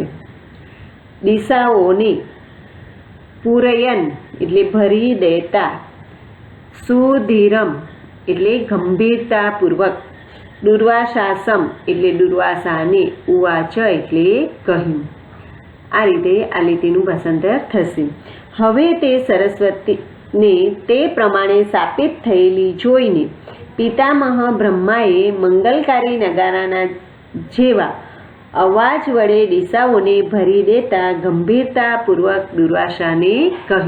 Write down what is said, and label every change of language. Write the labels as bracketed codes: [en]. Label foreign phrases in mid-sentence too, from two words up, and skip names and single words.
[gu] દિશાઓને પૂરયન એટલે ભરી દેતા, સુધીરમ એટલે ગંભીરતાપૂર્વક, દુર્વાસાસમ એટલે દુર્વાસાને, ઉવાચ એટલે કહ્યું। આ રીતે આ લીટીનું ભાષાંતર થશે। હવે તે સરસ્વતી ને તે પ્રમાણે સાપિત થયેલી જોઈને પિતામહ બ્રહ્માએ મંગલકારી નગારાના જેવા અવાજ વડે દિશાઓને ભરી દેતા ગંભીરતાપૂર્વક દુર્વાસાને કહ્યું।